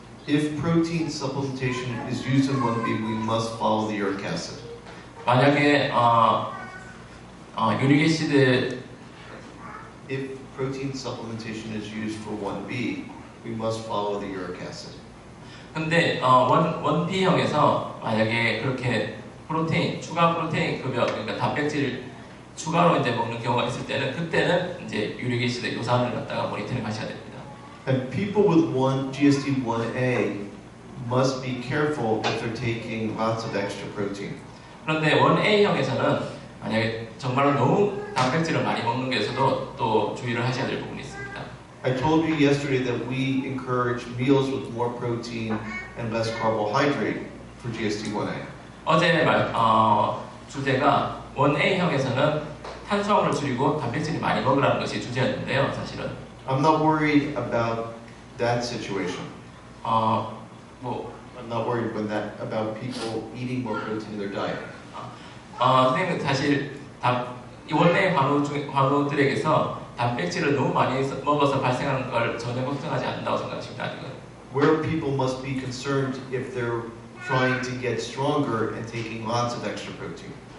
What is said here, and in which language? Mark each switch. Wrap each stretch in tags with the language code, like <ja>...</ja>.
<en>If protein supplementation is used in 1B, we must follow the uric acid.</en> <ko>만약에 유릭애시드</ko> <en>If protein supplementation is used for 1B, we must follow the uric acid.</en> <ko>근데 1B형에서 만약에 그렇게 추가 프로테인 급여, 그러니까 단백질 추가로 이제 먹는 경우가 있을 때는 그때는 이제 유릭애시드 요산을 갖다가 모니터링 하셔야 됩니다.</ko> <en>And people with GSD1A must be careful if they're taking lots of extra protein.</en> <ko>그런데 1A형에서는 만약에 정말로 너무 단백질을 많이 먹는 것에서도 또 주의를 하셔야 될 부분이 있습니다.</ko> <en>I told you yesterday that we encourage meals with more protein and less carbohydrate for GSD1A.</en> <ko>어제 주제가 1A형에서는 탄수화물을 줄이고 단백질을 많이 먹으라는 것이 주제였는데요, 사실은.</ko> <en>I'm not worried about that situation. I'm not worried about people eating more protein in their diet.</en> <ko>선생님은 사실 원래 환우들에게서 단백질을 너무 많이 먹어서 발생하는 걸 전혀 걱정하지 않는다고 생각하십니다. 아직은.</ko> <en>Where people must be concerned if they're trying to get stronger and taking lots of extra protein.</en>